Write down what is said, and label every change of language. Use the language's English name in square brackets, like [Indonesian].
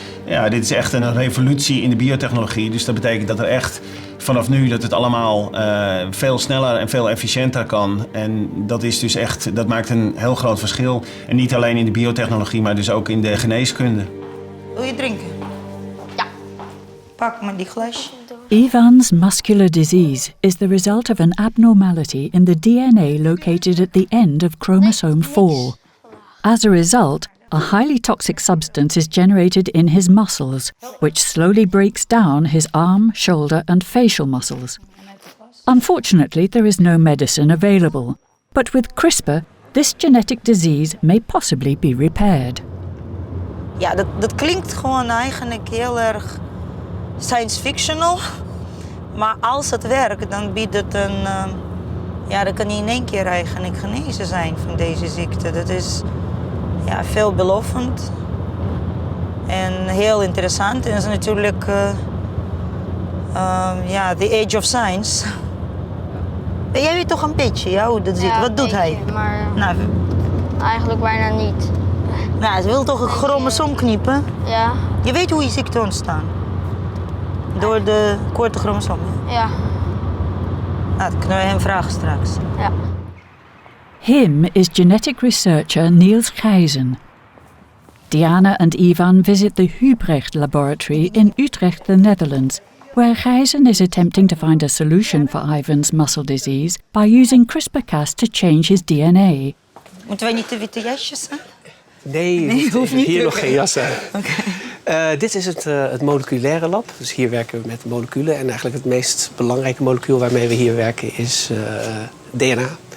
[Dutch] Ja, dit is echt een revolutie in de biotechnologie. Dus dat betekent dat er echt vanaf nu dat het allemaal veel sneller en veel efficiënter kan. En dat is dus echt, dat maakt een heel groot verschil. En niet alleen in de biotechnologie, maar dus ook in de geneeskunde. Wil je drinken? Ja. Pak maar die glasje. [English] Ivan's muscular disease is the result of an abnormality in the DNA located at the end of chromosome 4. As a result, a highly toxic substance is generated in his muscles, which slowly breaks down his arm, shoulder, and facial muscles. Unfortunately, there is no medicine available, but with CRISPR, this genetic disease may possibly be repaired. [Dutch] Ja, dat klinkt gewoon eigenlijk heel erg science fictional. Maar als het werkt, dan biedt het dan kan hij in één keer eigenlijk genezen zijn van deze ziekte. Dat is veelbelovend en heel interessant. En dat is natuurlijk [English] the age of science. [Dutch] Jij weet toch een beetje hoe dat zit? Wat doet hij? Maar Nou, eigenlijk bijna niet. nou, hij wil toch een chromosoom kniepen? Ja. Je weet hoe je ziekte ontstaan? Door de korte chromosoom. Ja. Nou, dat kunnen we hem vragen straks. Ja. [English] Him is genetic researcher Niels Gijzen. Diana and Ivan visit the Hubrecht laboratory in Utrecht, the Netherlands, where Gijzen is attempting to find a solution for Ivan's muscle disease by using CRISPR-Cas to change his DNA. [Dutch] Moeten wij niet de witte jasjes aan? Nee, hoeft niet. hier nog geen jas aan. Oké. Dit is het moleculaire lab. Dus hier werken we met moleculen. En eigenlijk het meest belangrijke molecuul waarmee we hier werken is DNA.